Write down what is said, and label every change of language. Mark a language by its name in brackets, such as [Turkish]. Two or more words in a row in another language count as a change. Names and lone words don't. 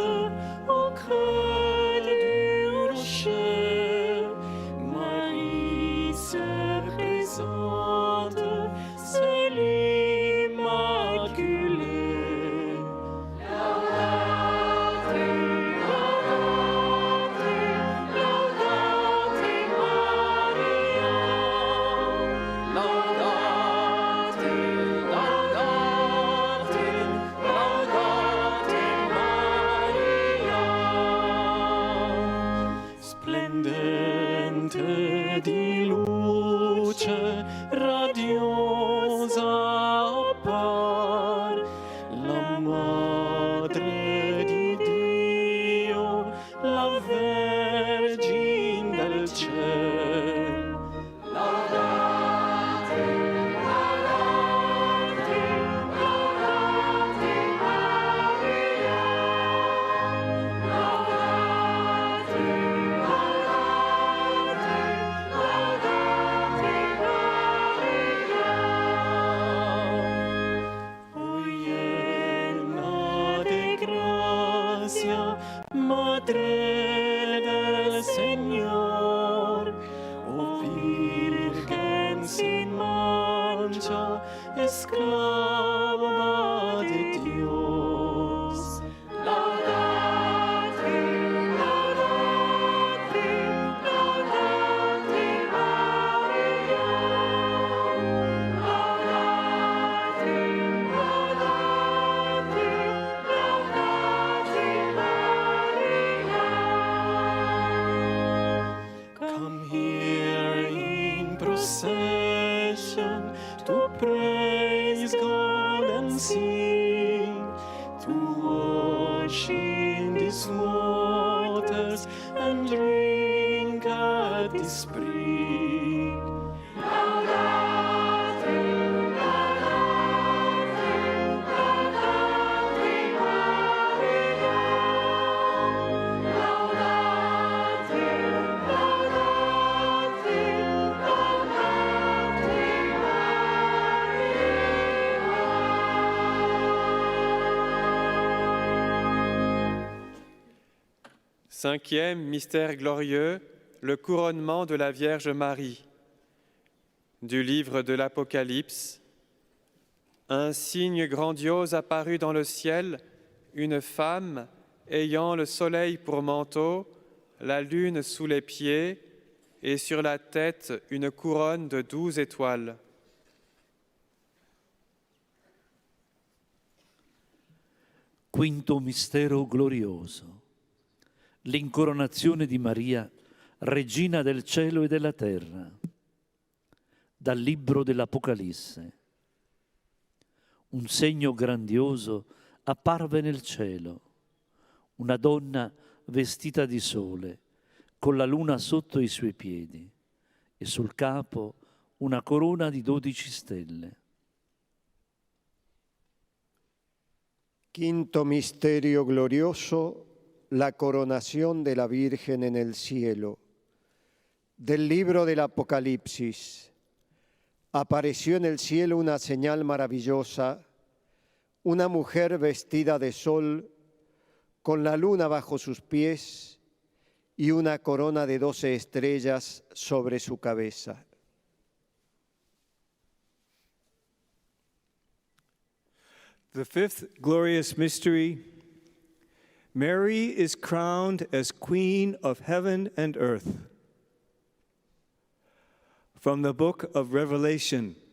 [French] au creux du rocher, Marie se présente, c'est l'Immaculée. [Latin] Laudate, laudate, laudate Maria, laudate, laudate, laudate Maria. [Italian] Splendente di luce, radiosa appar, la Madre di Dio, la Vergine del ciel. [Latin] Laudate, laudate, laudate Maria, laudate, laudate, laudate Maria. [Spanish] O llena de gracia, Madre del Señor, o Virgen sin mancha, esclava de Dios. [Latin] Laudate, laudate, laudate Maria, laudate, laudate, laudate Maria. [English] Come here in procession to praise God and sing, to wash in these waters and drink at the spring. [Latin] Laudate, laudate, laudate Maria, laudate, laudate, laudate Maria. [French] Cinquième mystère glorieux, le couronnement de la Vierge Marie. Du livre de l'Apocalypse, un signe grandiose apparut dans le ciel, une femme ayant le soleil pour manteau, la lune sous les pieds et sur la tête une couronne de 12 étoiles. [Italian] Quinto mistero glorioso. L'incoronazione di Maria, Regina del cielo e della terra. Dal libro dell'Apocalisse. Un segno grandioso apparve nel cielo, una donna vestita di sole, con la luna sotto i suoi piedi, e sul capo una corona di 12 stelle. [Spanish] Quinto misterio glorioso, la coronación de la Virgen en el cielo. Del libro del Apocalipsis. Apareció en el cielo una señal maravillosa, una mujer vestida de sol, con la luna bajo sus pies y una corona de 12 estrellas sobre su cabeza. [English] The fifth glorious mystery, Mary is crowned as Queen of heaven and earth. From the book of Revelation.